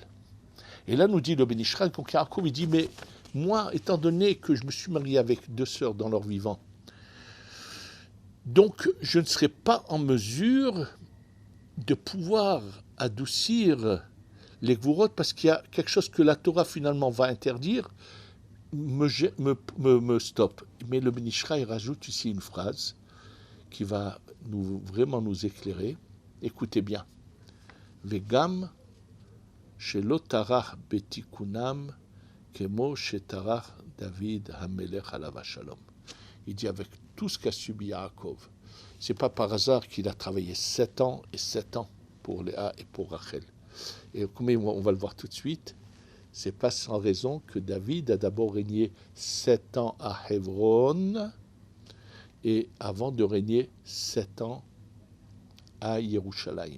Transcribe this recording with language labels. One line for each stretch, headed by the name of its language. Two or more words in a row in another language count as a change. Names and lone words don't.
French: Et là nous dit le Ben Ishraï, donc Yaakov, il dit, mais moi, étant donné que je me suis marié avec 2 sœurs dans leur vivant, donc, je ne serai pas en mesure de pouvoir adoucir les gvurot parce qu'il y a quelque chose que la Torah finalement va interdire, me stoppe. Mais le Ben Ishraï rajoute ici une phrase qui va vraiment nous éclairer. Écoutez bien.
Hebrew: וגם שלא טרח בתיקונם כמו שטרח דוד המלך עליו השלום.
French: Il dit avec tout ce qu'a subi Yaakov. Ce n'est pas par hasard qu'il a travaillé 7 ans et 7 ans pour Léa et pour Rachel. Et comme on va le voir tout de suite, ce n'est pas sans raison que David a d'abord régné 7 ans à Hebron et avant de régner 7 ans à Yerushalayim.